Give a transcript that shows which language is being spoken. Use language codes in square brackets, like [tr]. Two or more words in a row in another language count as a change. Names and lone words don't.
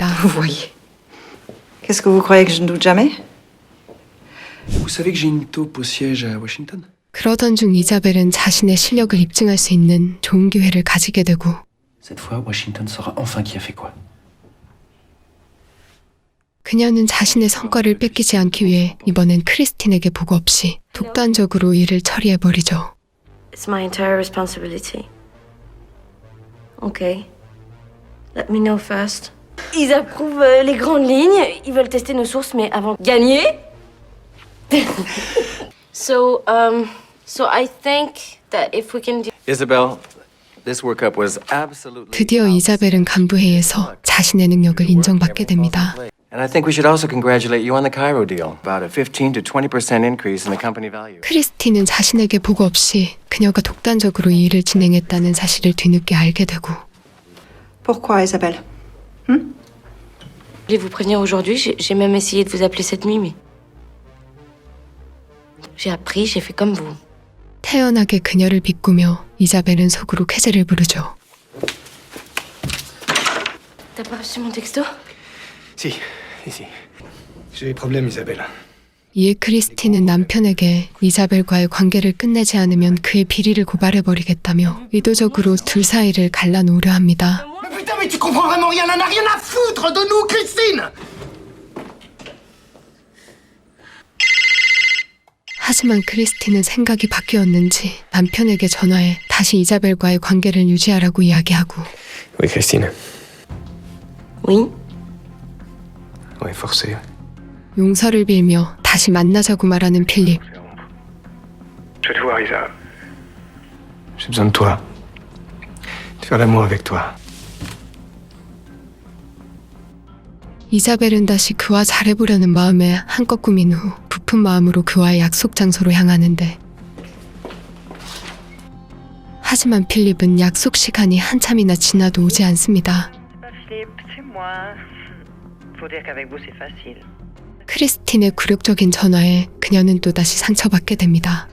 [fr] Vous voyez. Qu'est-ce que vous croyez que je ne doute jamais? Vous savez que j'ai une taupe au siège à Washington? [ko] 그러던 중 이자벨은 자신의 실력을 입증할 수 있는 좋은 기회를 가지게 되고 [fr] Cette fois, Washington saura enfin qui a fait quoi. [ko] 그녀는 자신의 성과를 뺏기지 않기 위해 이번엔 크리스틴에게 보고 없이 독단적으로 일을 처리해버리죠. [en] It's my entire responsibility. Okay. Let me know first. [fr] Ils approuvent les grandes lignes, ils veulent tester nos sources, mais avant de gagner. [en] So I think that if we can do... Isabel, this workup was absolutely... [ko] 드디어 이자벨은 간부회의에서 자신의 능력을 인정받게 됩니다. [en] And I think we should also congratulate you on the Cairo deal. About a 15 to 20% increase in the company value. [ko] 크리스틴은 자신에게 보고 없이 그녀가 독단적으로 이 일을 진행했다는 사실을 뒤늦게 알게 되고 [fr] Pourquoi, Isabelle? Je voulais vous prévenir aujourd'hui, j'ai même essayé de vous appeler cette nuit, mais... J'ai appris, j'ai fait comme vous. [ko] 태연하게 그녀를 비꾸며 이자벨은 속으로 쾌재를 부르죠. [fr] T'as pas reçu mon texto? Si, ici. J'ai des problèmes, Isabelle. [ko] 이에 크리스틴은 남편에게 이자벨과의 관계를 끝내지 않으면 그의 비리를 고발해버리겠다며 의도적으로 둘 사이를 갈라놓으려 합니다. [fr] Mais putain, mais tu comprends vraiment rien, elle en a rien à foutre de nous, Christine! [ko] 하지만 크리스틴은 생각이 바뀌었는지 남편에게 전화해 다시 이자벨과의 관계를 유지하라고 이야기하고 [fr] Oui, Christine. Oui. Ouais, forcé. [ko] 용서를 빌며 다시 만나자고 말하는 필립. [fr] Je vais te voir, Isa. J'ai besoin de toi. De faire l'amour avec toi. [ko] 이자벨은 다시 그와 잘해보려는 마음에 한껏 꾸민 후 부푼 마음으로 그와의 약속 장소로 향하는데 하지만 필립은 약속 시간이 한참이나 지나도 오지 않습니다. [fr] Philippe, c'est moi. Faut dire qu'avec vous, c'est facile. [ko] 크리스틴의 굴욕적인 전화에 그녀는 또다시 상처받게 됩니다.